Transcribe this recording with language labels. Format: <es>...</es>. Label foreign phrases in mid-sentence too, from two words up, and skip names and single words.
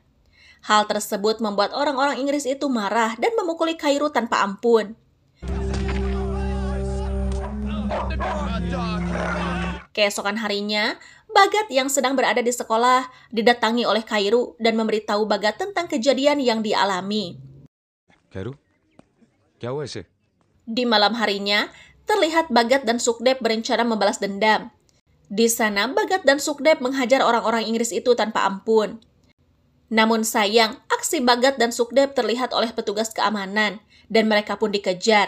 <id>Hal tersebut membuat orang-orang Inggris itu marah dan memukuli Khairu tanpa ampun. Keesokan harinya, Bhagat yang sedang berada di sekolah didatangi oleh Khairu dan memberitahu Bhagat tentang kejadian yang dialami. Khairu,</id> <hi>क्या हुआ इसे?</hi> <id>Di malam harinya, terlihat Bhagat dan Sukhdev berencana membalas dendam. Di sana, Bhagat dan Sukhdev menghajar orang-orang Inggris itu tanpa ampun. Namun sayang, aksi Bhagat dan Sukhdev terlihat oleh petugas keamanan dan mereka pun dikejar.</id>